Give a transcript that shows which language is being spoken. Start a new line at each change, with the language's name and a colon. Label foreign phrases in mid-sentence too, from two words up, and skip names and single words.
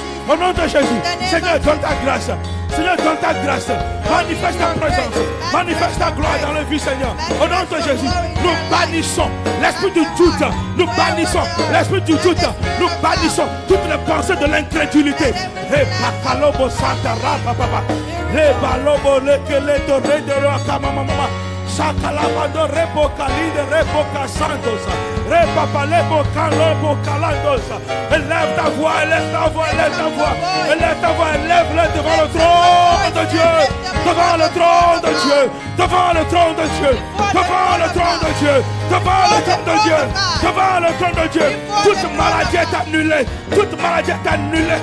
French: Au nom de Jésus. Seigneur, donne ta grâce. Seigneur, donne ta grâce. Manifeste ta présence. Manifeste ta gloire dans le vie, Seigneur. Au nom de Jésus, nous bannissons l'esprit du doute. Nous bannissons l'esprit du doute. Nous bannissons toutes les pensées de l'incrédulité. Repakalobo Santa Rapa Papa. Rebalobo Lekeleto Redero Akamamama. Sakalabando Rebo Kalide Rebo Casandosa. Repapalebo Kalobo Kalandosa. Élève ta voix, élève ta voix, élève ta voix. Élève ta voix, élève-le devant le trône de Dieu. Devant le trône de Dieu. Devant le trône de Dieu. Devant le trône de Dieu. Devant le trône de Dieu. Devant le trône de Dieu. Toute maladie est annulée. Toute maladie est annulée.